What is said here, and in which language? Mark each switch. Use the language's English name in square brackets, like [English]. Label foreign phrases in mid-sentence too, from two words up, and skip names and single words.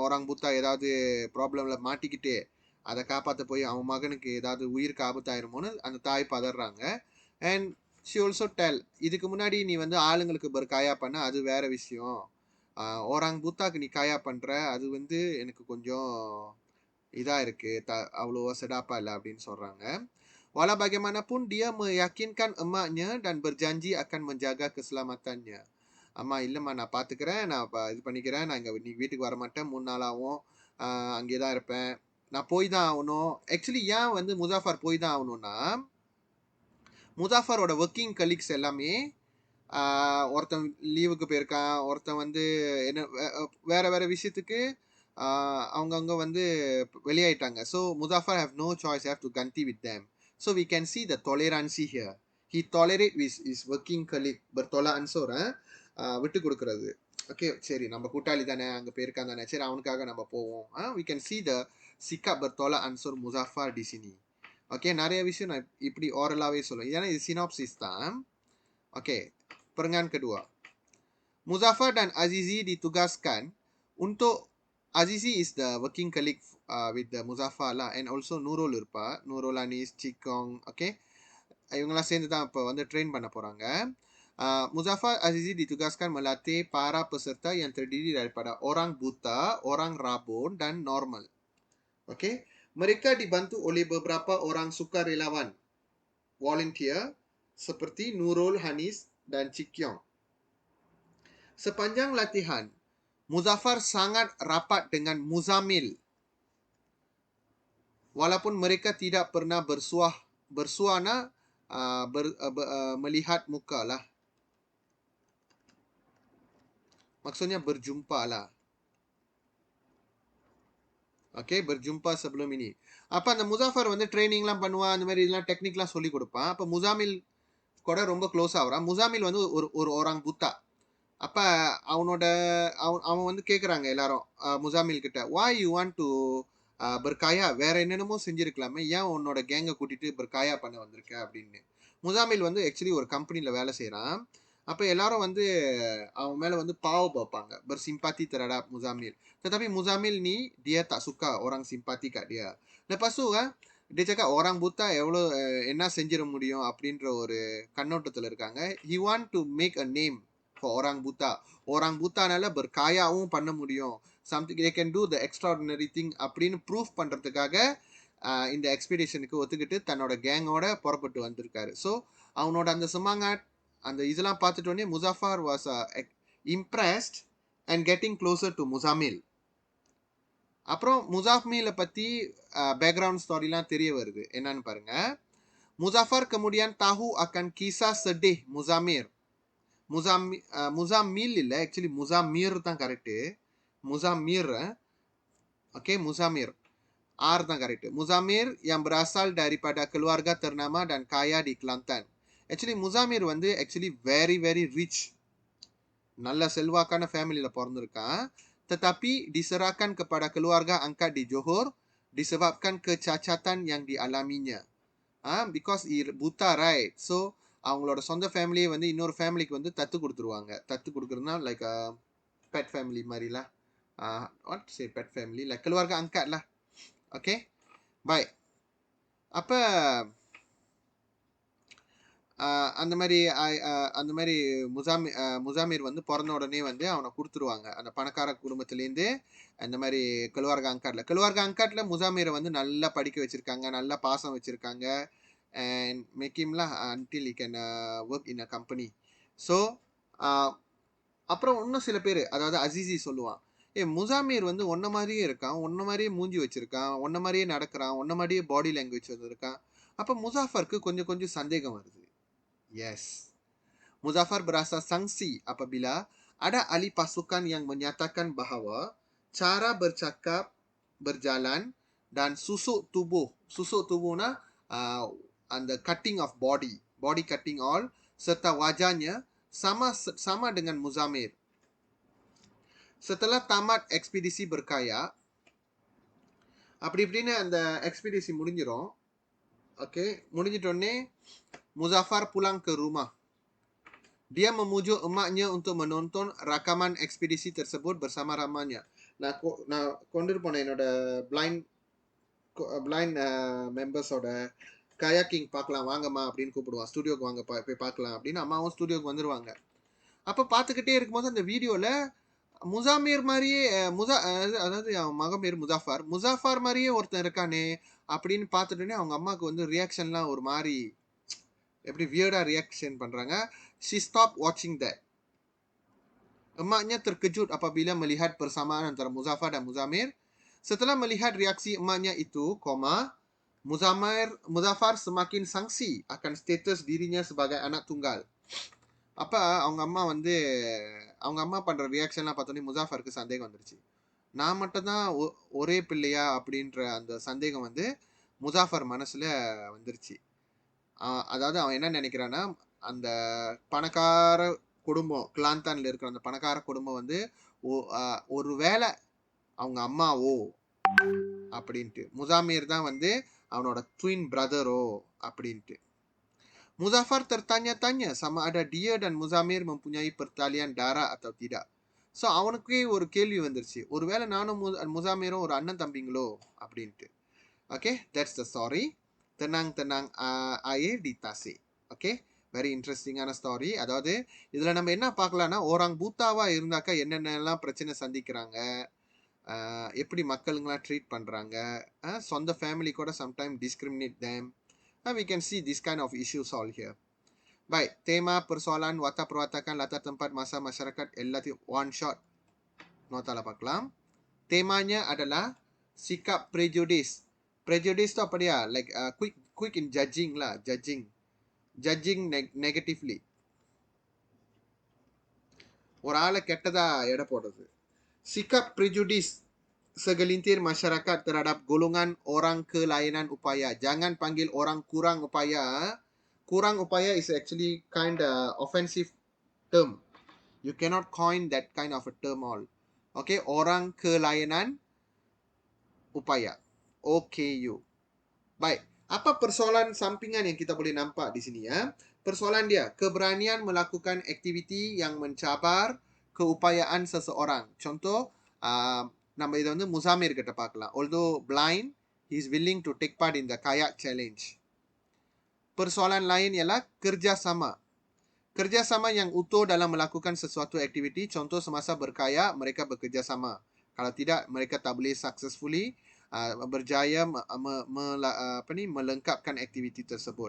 [Tamil] ஏன்னா [Malay] orang buta [Tamil] ஏதாவது ப்ராப்ளமில் மாட்டிக்கிட்டு அதை காப்பாற்ற போய் அவன் மகனுக்கு ஏதாவது உயிருக்கு ஆபத்தாயிருமோன்னு அந்த தாய் பதறாங்க. [English] and she also tell, [Tamil] இதுக்கு முன்னாடி நீ வந்து ஆளுங்களுக்கு காயா பண்ண அது வேற விஷயம், [Malay] orang buta [Tamil] நீ காயா பண்ற அது வந்து எனக்கு கொஞ்சம் இதா இருக்கு, அவ்வளோ செடாப்பா இல்லை அப்படின்னு சொல்றாங்க. [Malay] Walau bagaimanapun dia meyakinkan emaknya dan berjanji akan menjaga keselamatannya. [Tamil] அம்மா இல்லைம்மா நான் பார்த்துக்கிறேன், நான் இது பண்ணிக்கிறேன், நான் இங்கே நீ வீட்டுக்கு வர மாட்டேன், 3 நாளாகவும் அங்கே தான் இருப்பேன், நான் போய் தான் ஆகணும். ஆக்சுவலி ஏன் வந்து முசாஃபர் போய் தான் ஆகணும்னா, முசாஃபரோட [English] working colleagues [Tamil] எல்லாமே ஒருத்தன் லீவுக்கு போயிருக்கான், ஒருத்தன் வந்து என்ன வேற வேற விஷயத்துக்கு அவங்கவுங்க வந்து வெளியாயிட்டாங்க. [English] So Muzaffar have no choice, have to kandi with them. So we can see the tolerancy here. He tolerate with his working colleague. [Malay] Bertolak ansur, [Tamil] விட்டு கொடுக்கறது. ஓகே சரி நம்ம கூட்டாளி தானே, அங்கே போயிருக்கான் தானே, சரி அவனுக்காக நம்ம போவோம். [English] We can see the [Malay] sikap bertolak ansur [English] Muzaffar [Malay] di sini. [Tamil] ஓகே நிறைய விஷயம் நான் இப்படி ஓரலாகவே சொல்லுவேன், ஏன்னா இது சினாப்சிஸ் தான். [English] ஓகே [Malay] perengan kedua. Muzaffar dan Azizi ditugaskan untuk, [English] Azizi is the working colleague with the Muzaffar lah, and also Nurul இருப்பா, Nurul Anis, Cikong, [Tamil] okay, இவங்கெல்லாம் சேர்ந்து தான் இப்போ வந்து ட்ரெயின் பண்ண போகிறாங்க. [Malay] Muzaffar Azizi ditugaskan melatih para peserta yang terdiri daripada orang buta, orang rabun, dan normal. Okay, mereka dibantu oleh beberapa orang sukarelawan, volunteer, seperti Nurul Hanis dan Cikyong. Sepanjang latihan, Muzaffar sangat rapat dengan Muzamil. Walaupun mereka tidak pernah bersuana melihat muka lah. Maksudnya berjumpa lah. Okay, berjumpa sebelum ini. [Tamil] அப்போ அந்த முசாஃபர் வந்து ட்ரைனிங்லாம் பண்ணுவான், அந்த மாதிரி இதெல்லாம் டெக்னிக்லாம் சொல்லி கொடுப்பான். அப்போ முசாமில் கூட ரொம்ப க்ளோஸ் ஆகுறான். முசாமில் வந்து ஒரு [Malay] orang buta. [Tamil] அப்போ அவன் வந்து கேட்குறாங்க எல்லாரும் முசாமில் கிட்ட, [English] why you want to [Tamil] berkaya, வேற என்னென்னமோ செஞ்சிருக்கலாமே, ஏன் உன்னோட கேங்கை கூட்டிட்டு berkaya பண்ண வந்திருக்க அப்படின்னு. முசாமில் வந்து ஆக்சுவலி ஒரு கம்பெனியில் வேலை செய்கிறான். அப்போ எல்லாரும் வந்து அவன் மேலே வந்து பாவம் பார்ப்பாங்க, [Malay] bersimpati terhadap Muzamil. Tetapi Muzamil ni dia tak suka orang simpati kat dia. Lepas tu dia cakap orang buta [Tamil] எவ்வளோ என்ன செஞ்சிட முடியும் அப்படின்ற ஒரு கண்ணோட்டத்தில் இருக்காங்க. [English] He want to make a name for [Malay] orang buta. Orang butaனால berkayaவும் [Tamil] பண்ண முடியும், [English] something they can do the extraordinary thing [Tamil] அப்படின்னு ப்ரூஃப் பண்ணுறதுக்காக இந்த எக்ஸ்பெடிஷனுக்கு ஒத்துக்கிட்டு தன்னோட கேங்கோட புறப்பட்டு வந்திருக்காரு. ஸோ அவனோட அந்த சுமாங்காட் அந்த இதெல்லாம் பார்த்துட்டோன்னே [English] Muzaffar was impressed and getting closer to Muzamil. [Tamil] அப்புறம் முசாஃமிலை பற்றி பேக்ரவுண்ட் ஸ்டோரிலாம் தெரிய வருது. என்னன்னு பாருங்க. [Malay] Muzaffar kemudian tahu akan kisah sedih Muzamil. [Tamil] Muzamil இல்லை, ஆக்சுவலி முசாமிர் தான் கரெக்டு. முசாமிர், ஓகே முசாமிர் R தான் கரெக்டு. [Malay] முசாமிர் yang berasal daripada keluarga ternama dan kaya di Kelantan. [Tamil] ஆக்சுவலி முசாமிர் வந்து ஆக்சுவலி [English] very very rich, [Tamil] நல்ல செல்வாக்கான ஃபேமிலியில் பிறந்திருக்கான். [Malay] Tetapi diserahkan kepada keluarga angkat di Johor disebabkan kecacatan yang dialaminya. [English] Because buta, right? [Tamil] So அவங்களோட சொந்த ஃபேமிலியை வந்து இன்னொரு ஃபேமிலிக்கு வந்து தத்து கொடுத்துருவாங்க. தத்து கொடுக்குறதுனா [English] like pet family [Tamil] மாதிரிலாம். [English] what say pet family, like [Malay] keluarga angkat lah. [English] okay bye. [Tamil] அப்போ அந்த மாதிரி முசாமிர் வந்து பிறந்த உடனே வந்து அவனை கொடுத்துருவாங்க அந்த பணக்கார குடும்பத்துலேருந்து. அந்த மாதிரி [Malay] keluarga angkatல [Tamil] முசாமிரை வந்து நல்லா படிக்க வச்சுருக்காங்க, நல்லா பாசம் வச்சுருக்காங்க, [English] and make him lah until he can work in a company. [Tamil] ஸோ அப்புறம் இன்னும் சில பேர், அதாவது அசிசி சொல்லுவான், முசாமிர் வந்து ஒன்ன மாதிரியே இருக்கான், ஒன்ன மாதிரியே மூஞ்சி வச்சுருக்கான், ஒன்ன மாதிரியே நடக்கிறான், ஒன்ன மாதிரியே [English] body language [Tamil] வந்துருக்கான். அப்போ முசாஃபருக்கு கொஞ்சம் சந்தேகம் வருது. [Malay] Yes, Muzaffar berasa sangsi apabila ada ahli pasukan yang menyatakan bahawa cara bercakap, berjalan, dan susuk tubuhnya [English] and the cutting of body cutting all, [Malay] serta wajahnya sama dengan Muzamil. Setelah tamat ekspedisi berkaya, [Tamil] அப்படி இப்படின்னு அந்த எக்ஸ்பெடிஷன் முடிஞ்சிடும். [Malay] ஓகே, முடிஞ்சிட்டோடனே Muzaffar pulang ke rumah. Dia memujuk emaknya untuk menonton rakaman ekspedisi tersebut bersama ramanya. [Tamil] நான் கொண்டு போனேன் என்னோட பிளைண்ட் [English] blind members-ஓட kayaking [Tamil] பார்க்கலாம் வாங்கம்மா அப்படின்னு கூப்பிடுவான். ஸ்டுடியோக்கு வாங்க போய் பார்க்கலாம் அப்படின்னு அம்மாவும் ஸ்டுடியோக்கு வந்துருவாங்க. அப்போ பார்த்துக்கிட்டே இருக்கும்போது அந்த வீடியோவில் முசாமீர் மாதிரியே அதாவது அவன் மகன் பேர் முசாஃபார். முசாஃபார் மாதிரியே ஒருத்தன் இருக்கானே அப்படின்னு பார்த்துட்டோன்னே அவங்க அம்மாவுக்கு வந்து ரியாக்ஷன்லாம் ஒரு மாதிரி எப்படி வியர்டாக ரியாக்ஷன் பண்ணுறாங்க. [English] She stopped watching that. [Malay] Emaknya terkejut apabila melihat persamaan antara Muzaffar dan Muzamir. Setelah melihat reaksi emaknya itu, Muzaffar semakin sangsi akan status dirinya sebagai anak tunggal. [Tamil] அப்போ அவங்க அம்மா பண்ணுற ரியாக்ஷன்லாம் பார்த்தோன்னே முசாஃபருக்கு சந்தேகம் வந்துருச்சு. நான் மட்டும்தான் ஒரே பிள்ளையா அப்படின்ற அந்த சந்தேகம் வந்து முசாஃபர் மனசில் வந்துருச்சு. அதாவது அவன் என்ன நினைக்கிறான்னா, அந்த பணக்கார குடும்பம் கிளாந்தானில் இருக்கிற அந்த பணக்கார குடும்பம் வந்து ஒரு வேளை அவங்க அம்மாவோ அப்படின்ட்டு, முசாமீர் தான் வந்து அவனோட ட்வின் பிரதரோ அப்படின்ட்டு. [Malay] Muzaffar tertanya-tanya sama ada dia dan Muzamir mempunyai pertalian darah atau tidak. [Tamil] ஸோ அவனுக்கே ஒரு கேள்வி வந்துருச்சு, ஒருவேளை நானும் முசாமீரும் ஒரு அண்ணன் தம்பிங்களோ அப்படின்ட்டு. [English] okay, that's the story. [Malay] tenang air di Tasik. [English] okay, very interesting story. [Tamil] அதாவது இதில் நம்ம என்ன பார்க்கலாம்னா, [Malay] orang buta [Tamil] இருந்தாக்கா என்னென்னலாம் பிரச்சனை சந்திக்கிறாங்க, எப்படி மக்களுங்களாம் ட்ரீட் பண்ணுறாங்க, சொந்த ஃபேமிலி கூட [English] sometime discriminate them. We can see this kind of issues all here. [Malay] Baik, tema persoalan watak perwatakan latar tempat masa masyarakat relatif [English] one shot. [Malay] Nota lah paklam. Temanya adalah sikap prejudice. Prejudice tu apa dia? [English] Like quick in judging lah, judging negatively. [Tamil] ஒரு ஆளை கெட்டதா எடை போடுறது. [Malay] Sikap prejudice segelintir masyarakat terhadap golongan orang kelainan upaya. Jangan panggil orang kurang upaya. Kurang upaya [English] is actually kind of offensive term. You cannot coin that kind of a term all. [Malay] Okay, orang kelainan upaya. OKU. Baik, apa persoalan sampingan yang kita boleh nampak di sini ya? Persoalan dia, keberanian melakukan aktiviti yang mencabar keupayaan seseorang. Contoh, [Tamil] நம்ம இதை வந்து முசாமீர் கிட்ட பார்க்கலாம். [English] Although blind, he is willing to take part in the kayak challenge. [Malay] Persoalan lain ialah kerjasama. Kerjasama yang utuh dalam melakukan sesuatu aktiviti. Contoh semasa berkayak, mereka bekerjasama. Kalau tidak, mereka tak boleh successfully berjaya melengkapkan aktiviti tersebut.